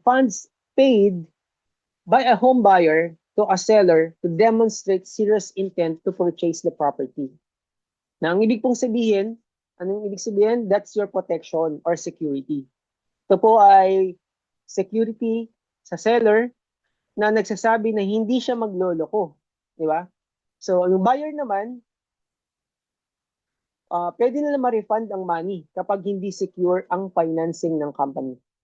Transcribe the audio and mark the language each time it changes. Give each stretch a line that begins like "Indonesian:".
English: Funds paid by a home buyer to a seller to demonstrate serious intent to purchase the property.
Filipino: Na ang ibig pong sabihin, anong ibig sabihin?
English: That's your protection or security.
Filipino: Ito po ay security sa seller na nagsasabi na hindi siya magloloko. Di ba? So, yung buyer naman, pwede na ma-refund ang money kapag hindi secure ang financing ng company.